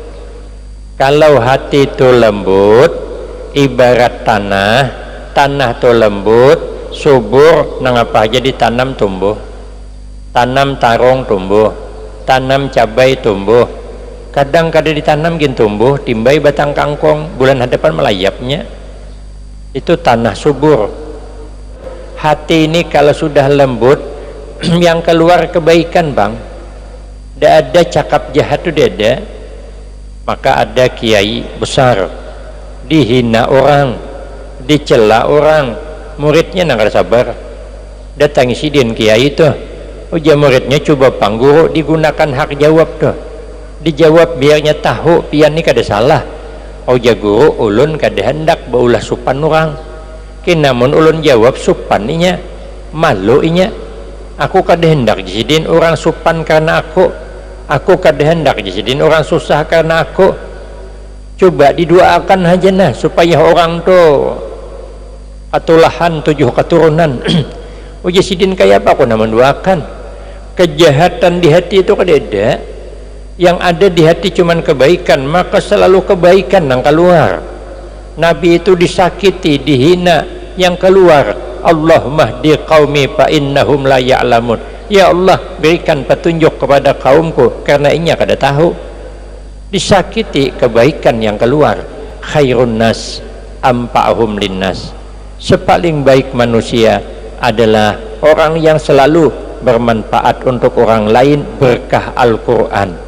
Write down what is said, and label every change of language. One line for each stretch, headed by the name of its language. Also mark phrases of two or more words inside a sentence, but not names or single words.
Indonesian: Kalau hati itu lembut, ibarat tanah itu lembut, subur, nang apa aja ditanam tumbuh. Tanam tarong tumbuh, tanam cabai tumbuh.
Banjar: Kadang-kadang ditanam gin tumbuh, timbai batang kangkong, bulan hadapan melayapnya.
Indonesian: Itu tanah subur. Hati ini kalau sudah lembut, yang keluar kebaikan bang. Tidak ada cakap jahat itu ada. Maka ada kiai besar, dihina orang, dicela orang, muridnya nggak sabar.
Banjar: Datangi sidin kiai itu, ujar muridnya coba pangguru digunakan hak jawab tuh. Dijawab biarnya tahu pian ni kada salah. Ujar guru ulun kada hendak baulah supan orang. Kinamun ulun jawab supan inya, malu inya. Aku kada hendak jadiin orang supan karena aku kada hendak jadiin orang susah karena aku.
Indonesian: Coba didoakan aja nah supaya orang tuh katulahan 7 keturunan.
Banjar: Uji sidin kayak apa aku nama doakan? Kejahatan di hati itu kada ada.
Indonesian: Yang ada di hati cuman kebaikan, maka selalu kebaikan yang keluar. Nabi itu disakiti, dihina, yang keluar
Arabic: اللهم اهد قومي فإنهم لا يعلمون.
Indonesian: Ya Allah, berikan petunjuk kepada kaumku karena
Banjar: inya kada tahu.
Indonesian: Disakiti, kebaikan yang keluar.
Arabic: خير الناس أنفعهم للناس.
Indonesian: Sepaling baik manusia adalah orang yang selalu bermanfaat untuk orang lain berkah Al-Quran.